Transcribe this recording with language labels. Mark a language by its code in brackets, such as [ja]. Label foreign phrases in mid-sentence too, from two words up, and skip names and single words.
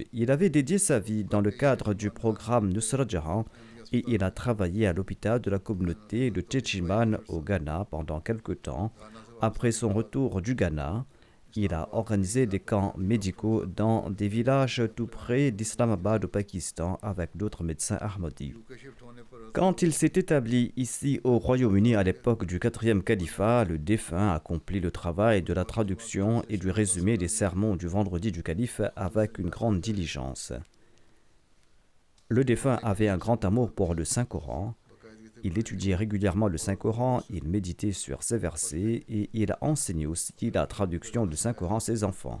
[fr] Il avait dédié sa vie dans le cadre du programme Nusrat Jahan et il a travaillé à l'hôpital de la communauté de Techiman au Ghana pendant quelque temps. Après son retour du Ghana, il a organisé des camps médicaux dans des villages tout près d'Islamabad au Pakistan avec d'autres médecins Ahmadis. [ur] کے شفٹ ہونے پر [fr] Quand il s'est établi ici au Royaume-Uni à l'époque du 4e califat, le défunt accomplit le travail de la traduction et du résumé des sermons du vendredi du calife avec une grande diligence. Le défunt avait un grand amour pour le Saint-Coran Il étudiait régulièrement le Saint-Coran, il méditait sur ses versets et il a enseigné aussi la traduction du Saint-Coran à ses enfants.